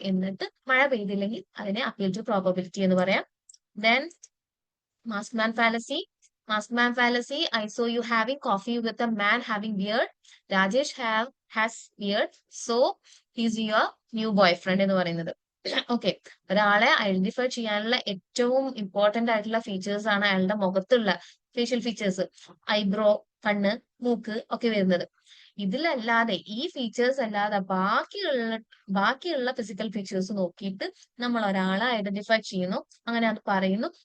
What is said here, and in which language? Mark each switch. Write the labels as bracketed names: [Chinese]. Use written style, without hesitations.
[Malayalam] എന്നിട്ട് മഴ പെയ്തില്ലെങ്കിൽ അതിനെ appeal to probability എന്ന് പറയാം. [English] Then maskman fallacy. Maskman fallacy. I saw you having coffee with a man having beard. Rajesh has beard. So he's your new boyfriend [Malayalam] എന്ന് പറയുന്നത്. Okay, ഒരാളെ identify ചെയ്യാനുള്ള ഏറ്റവും ഇമ്പോർട്ടന്റ് ആയിട്ടുള്ള ഫീച്ചേഴ്സ് ആണ് അയാളുടെ മുഖത്തുള്ള ഫേഷ്യൽ ഫീച്ചേഴ്സ്. ഐബ്രോ, കണ്ണ്, മൂക്ക് ഒക്കെ വരുന്നത്. ഇതിലല്ലാതെ ഈ ഫീച്ചേഴ്സ് അല്ലാതെ ബാക്കിയുള്ള ഫിസിക്കൽ ഫീച്ചേഴ്സ് നോക്കിയിട്ട് നമ്മൾ ഒരാളെ ഐഡന്റിഫൈ ചെയ്യുന്നു, അങ്ങനെ അത് പറയുന്നു.